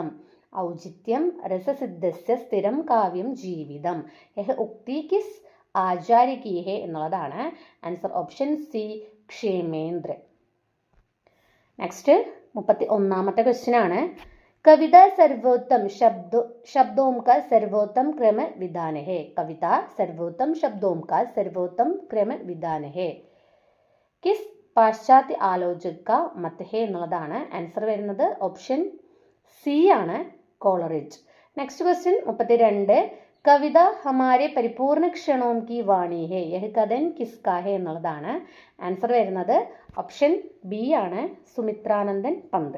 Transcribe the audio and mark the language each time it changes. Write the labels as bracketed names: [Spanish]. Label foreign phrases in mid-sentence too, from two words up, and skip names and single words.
[Sanskrit] ഔചിത്യം രസസിദ്ധസ്യ സ്ഥിരം കാവ്യം ജീവിതം [Hindi] यह उक्ति किस आचार्य की है എന്നുള്ളതാണ്. [English] answer option [Malayalam] സി ക്ഷേമേന്ദ്ര. നെക്സ്റ്റ് 31ാമത്തെ ക്വസ്റ്റ്യൻ ആണ്. [Hindi] कविता सर्वोत्तम शब्दों का सर्वोत्तम क्रम विधान है. कविता सर्वोत्तम शब्दों का सर्वोत्तम क्रम विधान है किस पाश्चात्य आलोचक का मत है എന്നുള്ളതാണ്. [Malayalam] ആൻസർ വരുന്നത് ഓപ്ഷൻ സി ആണ് കോളറിഡ്ജ്. [English] next question [Malayalam] 32. [Hindi] कविता हमारे परिपूर्ण क्षणों की वाणी है यह कथन किसका है എന്നുള്ളതാണ്. [Malayalam] ആൻസർ വരുന്നത് ഓപ്ഷൻ ബി ആണ് സുമിത്രാനന്ദൻ പന്ത്.